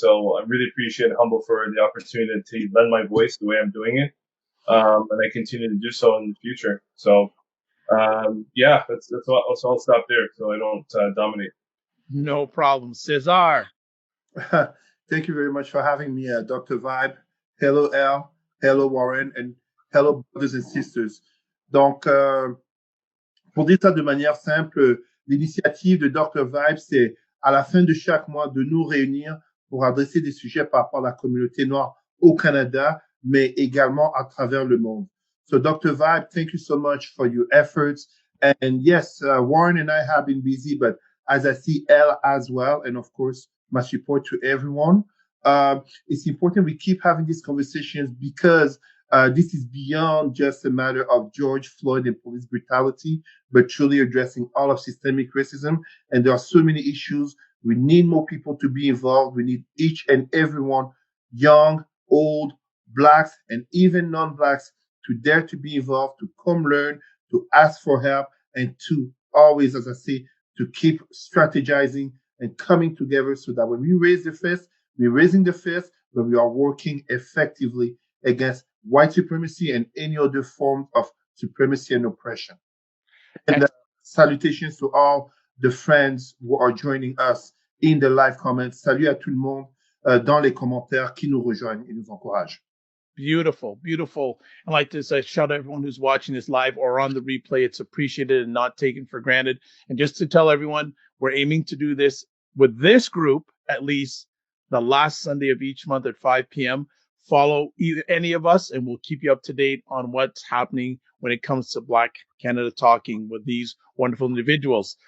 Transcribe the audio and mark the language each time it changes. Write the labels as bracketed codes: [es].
[en] So I really appreciate and humble for the opportunity to lend my voice the way I'm doing it, and I continue to do so in the future. So that's all. So I'll stop there so I don't dominate. No problem, Cesar. Thank you very much for having me, Dr. Vibe. Hello, Elle. Hello, Warren. And hello, brothers and sisters. [fr] Donc, pour dire ça de manière simple, l'initiative de Dr. Vibe, c'est à la fin de chaque mois de nous réunir pour adresser des sujets par rapport à la communauté noire au Canada, mais également à travers le monde. [en] So, Dr. Vibe, thank you so much for your efforts. And yes, Warren and I have been busy, but as I see Elle as well, and of course, my support to everyone. It's important we keep having these conversations because this is beyond just a matter of George Floyd and police brutality, but truly addressing all of systemic racism. And there are so many issues. We need more people to be involved. We need each and everyone, young, old, blacks, and even non-blacks, to dare to be involved, to come learn, to ask for help, and to always, as I say, to keep strategizing and coming together so that when we raise the fist, we're raising the fist, but we are working effectively against white supremacy and any other form of supremacy and oppression. And salutations to all the friends who are joining us in the live comments. [fr] Salut à tout le monde dans les commentaires qui nous rejoignent et nous encouragent. [en] Beautiful, beautiful. I'd like to shout out everyone who's watching this live or on the replay. It's appreciated and not taken for granted. And just to tell everyone, we're aiming to do this with this group at least the last Sunday of each month at 5 p.m. Follow either any of us, and we'll keep you up to date on what's happening when it comes to Black Canada Talking with these wonderful individuals.